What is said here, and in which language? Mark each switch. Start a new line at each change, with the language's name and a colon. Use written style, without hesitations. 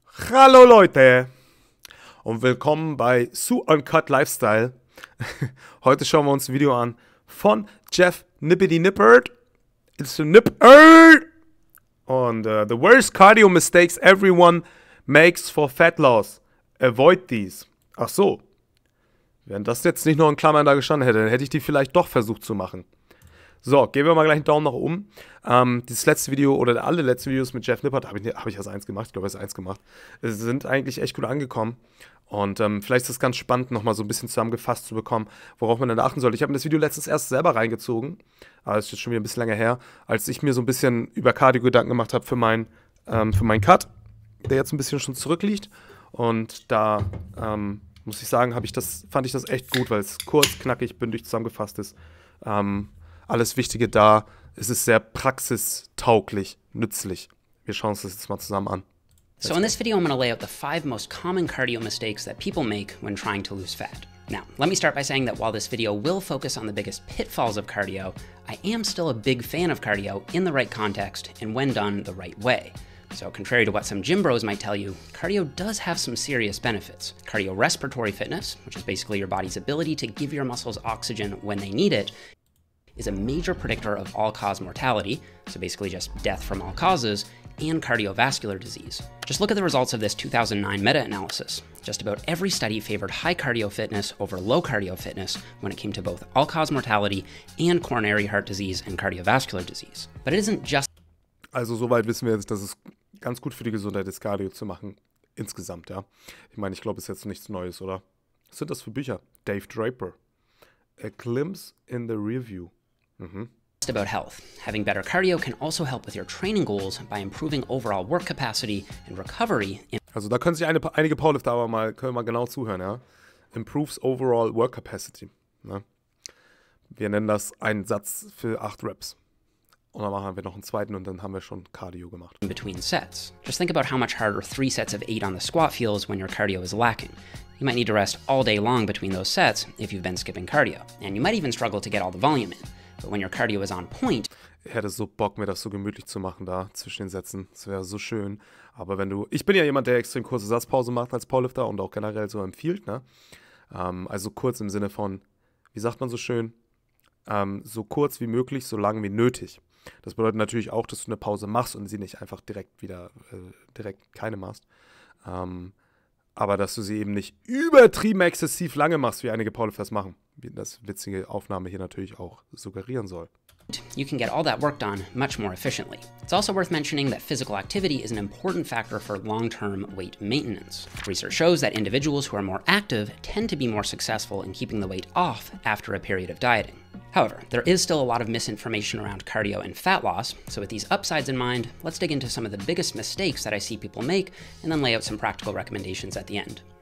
German: Hallo Leute und willkommen bei Uncut Lifestyle. Heute schauen wir uns ein Video an von Jeff Nippard.
English: It's a Nippard. Und the worst cardio mistakes everyone makes for fat loss. Avoid these.
German: Ach so. Wenn das jetzt nicht noch in Klammern da gestanden hätte, dann hätte ich die vielleicht doch versucht zu machen. So, geben wir mal gleich einen Daumen nach oben. Dieses letzte Video oder alle letzten Videos mit Jeff Nippard, habe ich erst eins gemacht, ich glaube, erst eins gemacht, sind eigentlich echt gut angekommen. Und vielleicht ist es ganz spannend, nochmal so ein bisschen zusammengefasst zu bekommen, worauf man dann achten soll. Ich habe mir das Video letztens erst selber reingezogen, aber das ist jetzt schon wieder ein bisschen länger her, als ich mir so ein bisschen über Cardio Gedanken gemacht habe für meinen Cut, der jetzt ein bisschen schon zurückliegt. Und da muss ich sagen, fand ich das echt gut, weil es kurz, knackig, bündig zusammengefasst ist. Alles Wichtige da. Es ist sehr praxistauglich, nützlich. Wir schauen uns das jetzt mal zusammen an.
English: So in this video, I'm going to lay out the 5 most common cardio mistakes that people make when trying to lose fat. Now, let me start by saying that while this video will focus on the biggest pitfalls of cardio, I am still a big fan of cardio in the right context and when done the right way. So contrary to what some gym bros might tell you, cardio does have some serious benefits. Cardiorespiratory fitness, which is basically your body's ability to give your muscles oxygen when they need it, is a major predictor of all-cause mortality, so basically just death from all causes, and cardiovascular disease. Just look at the results of this 2009 meta-analysis. Just about every study favored high cardio fitness over low cardio fitness when it came to both all-cause mortality and coronary heart disease and cardiovascular disease. But it isn't just...
German: Also soweit wissen wir jetzt, dass es ganz gut für die Gesundheit ist, Cardio zu machen, insgesamt, ja. Ich meine, ich glaube, es ist jetzt nichts Neues, oder? Was sind das für Bücher? Dave Draper. A Glimpse in the Review.
English: Just about health. Having better cardio can also help with your training goals by improving overall work capacity and recovery.
German: Also da können sich einige Powerlifter aber können mal genau zuhören, ja.
English: Improves overall work capacity.
German: Ne? Wir nennen das einen Satz für 8 Reps. Und dann machen wir noch einen zweiten und dann haben wir schon Cardio gemacht.
English: In between sets. Just think about how much harder 3 sets of 8 on the squat feels when your cardio is lacking. You might need to rest all day long between those sets if you've been skipping cardio. And you might even struggle to get all the volume in. But when your cardio is on point...
German: Ich hätte so Bock, mir das so gemütlich zu machen da zwischen den Sätzen. Das wäre so schön. Aber ich bin ja jemand, der extrem kurze Satzpause macht als Powerlifter und auch generell so empfiehlt, ne? Also kurz im Sinne von, wie sagt man so schön, so kurz wie möglich, so lang wie nötig. Das bedeutet natürlich auch, dass du eine Pause machst und sie nicht einfach direkt keine machst. Aber dass du sie eben nicht übertrieben exzessiv lange machst, wie einige Powerlifters machen. Wie das witzige Aufnahme hier natürlich auch suggerieren soll.
English: You can get all that work done much more efficiently. It's also worth mentioning that physical activity is an important factor for long-term weight maintenance. Research shows that individuals who are more active tend to be more successful in keeping the weight off after a period of dieting. However, there is still a lot of misinformation around cardio and fat loss, so with these upsides in mind, let's dig into some of the biggest mistakes that I see people make and then lay out some practical recommendations at the end.